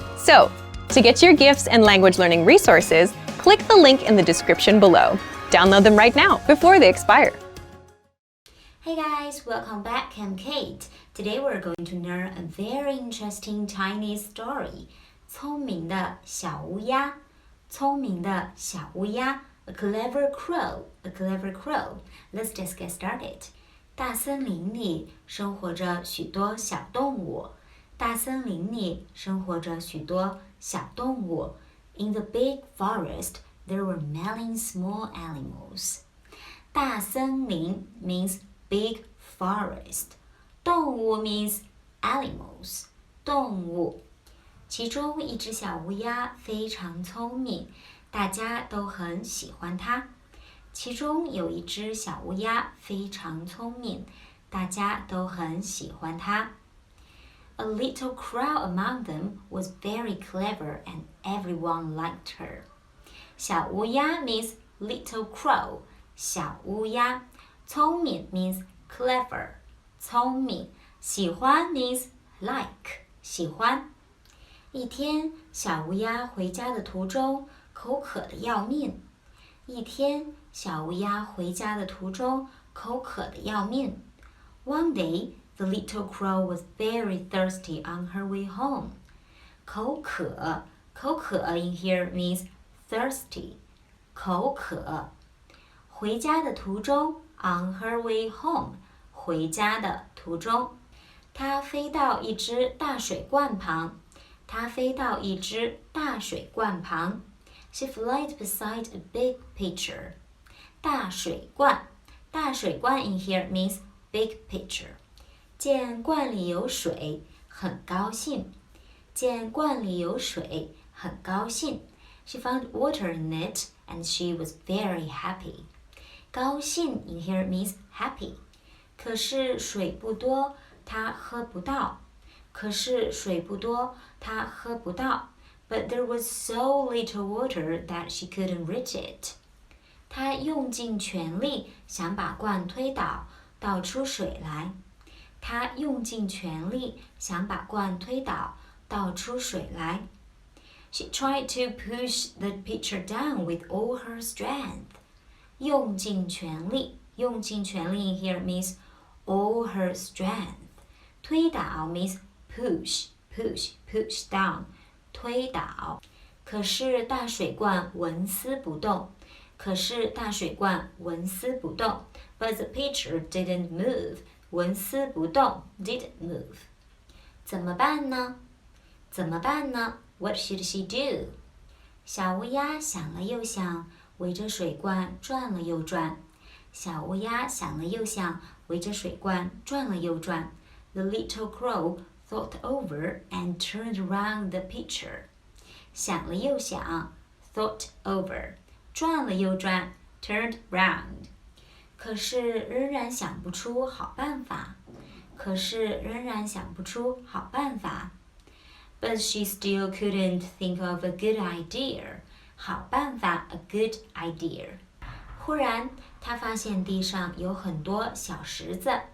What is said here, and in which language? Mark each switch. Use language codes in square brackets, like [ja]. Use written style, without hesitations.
[en] So, to get your gifts and language learning resources, click the link in the description below. Download them right now before they expire. Hey guys, welcome back. I'm Kate. Today we're going to learn a very interesting Chinese story. [zh] 聪明的小乌鸦，聪明的小乌鸦。 [en] A clever crow, a clever crow. Let's just get started. [zh] 大森林里生活着许多小动物。大森林里生活着许多小动物。 [en] In the big forest, there were many small animals. 大森林 means big forest. 动物 means animals. [zh] 动物。其中一只小乌鸦非常聪明。大家都很喜欢它。其中有一只小乌鸦非常聪明，大家都很喜欢它。 [en] A little crow among them was very clever and everyone liked her. 小乌鸦 means little crow, 小乌鸦。聪明 means clever, 聪明。喜欢 means like, 喜欢。 [zh] 一天，小乌鸦回家的途中口渴得要命。一天，小乌鸦回家的途中口渴得要命。 [en] One day, the little crow was very thirsty on her way home. 口渴 in here means thirsty. [zh] 口渴。 [en] 回家的途中 on her way home. [zh] 回家的途中。它飞到一只大水罐旁。它飞到一只大水罐旁。 [en] She flies beside a big pitcher. 大水罐 in here means big pitcher. [zh] 见罐里有水，很高兴。见罐里有水，很高兴。 [en] She found water in it and she was very happy. 高兴 in here means happy. [zh] 可是水不多，她喝不到。可是水不多，她喝不到。 [en] But there was so little water that she couldn't reach it. [zh] 她用尽全力想把罐推倒，倒出水来。她用尽全力想把罐推倒，倒出水来。 [en] She tried to push the pitcher down with all her strength. 用尽全力in here means all her strength. 推倒 means push down. [zh] 推倒。可是大水罐纹丝不动。可是大水罐纹丝不动。 [en] But the pitcher didn't move. 纹丝不动 didn't move. [zh] 怎么办呢？怎么办呢？ [en] What should she do? [zh] 小乌鸦想了又想，围着水罐转了又转。小乌鸦想了又想，围着水罐转了又转。 [en] The little crow thought over and turned around the pitcher. 想了又想 thought over. 转了又转 turned round. [zh] 可是仍然想不出好办法。可是仍然想不出好办法。 [en] but she still couldn't think of a good idea. 好办法 a good idea. [zh] 忽然，她发现地上有很多小石子。